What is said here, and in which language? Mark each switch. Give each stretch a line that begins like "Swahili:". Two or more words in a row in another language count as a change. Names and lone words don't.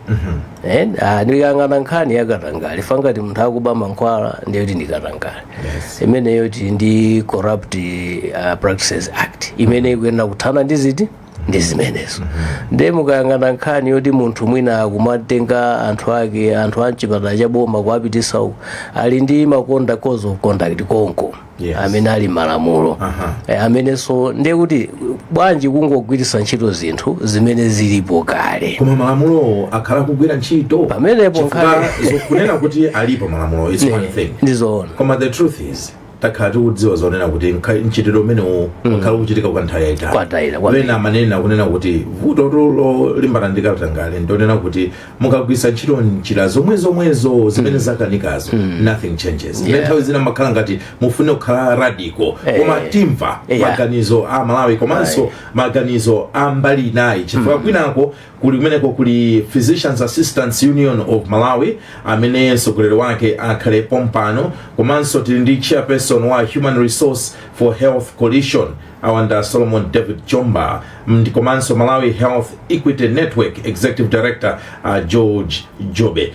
Nyanja: Ndikang'ana nkhani ya katangale fangati munthu akuba mankhwala ndiye kuti ndi katangale. Imeneyo ti ndi Corrupt Practices Act imene ikuyenera kuthana ndi ziti ndi zimenezo. Ndiye mukayang'ana nkhani yoti munthu mwina akumatenga anthu ake, anthu a mchipatala cha boma kuapitisa uku ali ndi makonda
English: cause of conduct
Nyanja: konko. Amene ali malamulo. Amenenso ndiye kuti bwanji kungogwiritsa ntchito zinthu zimene zilipo kale. Koma malamulo akhala kugwira ntchito. Pamenepo nkhani zokunena kuti alipo malamulo
English: is one thing.
Nyanja: Ndizoona. Koma
English: the truth is
Nyanja: takhala tikudziwa zonena kuti mchitidwe umenewu wakhala ukuchitika kwa nthawi yayitali. Wena amanena kunena kuti vuto lolimbana ndi katangale ndionena kuti mukagwiritsa ntchito njira zomwezo zimene zakanikazo
English: nothing changes.
Nyanja: Nthawi zina makhala ngati mufune kukhala radical koma timva maganizo a Malawi komanso maganizo a mbali inayi chifukwa kwinako kuli kumeneko kuli Physicians Assistants Union of Malawi amene mtsogoleri wake akhale pompano komanso tili ndi chairperson wa Human Resource for Health Coalition awanda Solomon David Chomba komanso Malawi Health Equity Network
English: Executive Director
Nyanja: George Jobe.